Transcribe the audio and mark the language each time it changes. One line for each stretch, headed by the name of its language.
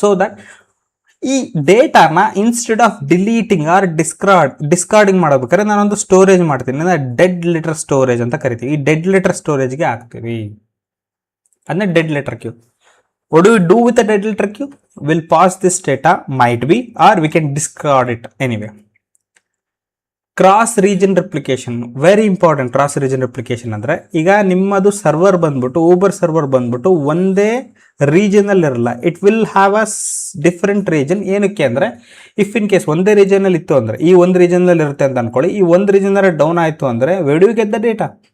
Kannada: So that ಈ ಡೇಟಾನ
English: instead of deleting or discarding
Kannada: ಮಾಡಬೇಕಾದ್ರೆ ನಾನೊಂದು ಸ್ಟೋರೇಜ್ ಮಾಡ್ತೀನಿ, ಡೆಡ್ ಲೆಟರ್ ಸ್ಟೋರೇಜ್ ಅಂತ ಕರಿತೀವಿ. ಈ ಡೆಡ್ ಲೆಟರ್ ಸ್ಟೋರೇಜ್ಗೆ ಹಾಕ್ತೀವಿ, ಅದನ್ನ dead letter Q.
English: What do we do with the dead letter queue? We'll pass this data, might be, or we can discard it anyway. Cross region replication, very important.
Kannada: Cross region replication ಅಂದ್ರೆ ಈಗ ನಿಮ್ಮದು server ಬಂದ್ಬಿಟ್ಟು, Uber server ಬಂದ್ಬಿಟ್ಟು ಒಂದೇ regional ಇರಲ್ಲ,
English: It will have a different region.
Kannada: ಏನಕ್ಕೆ ಅಂದರೆ
English: if in case
Kannada: ಒಂದೇ ರೀಜನಲ್ಲಿ ಇತ್ತು ಅಂದರೆ, ಈ ಒಂದು ರೀಜನಲ್ಲಿ ಇರುತ್ತೆ ಅಂತ ಅನ್ಕೊಳ್ಳಿ, ಈ ಒಂದು ರೀಜನಲ್ಲಿ ಡೌನ್ ಆಯಿತು ಅಂದರೆ
English: Where do you get the data?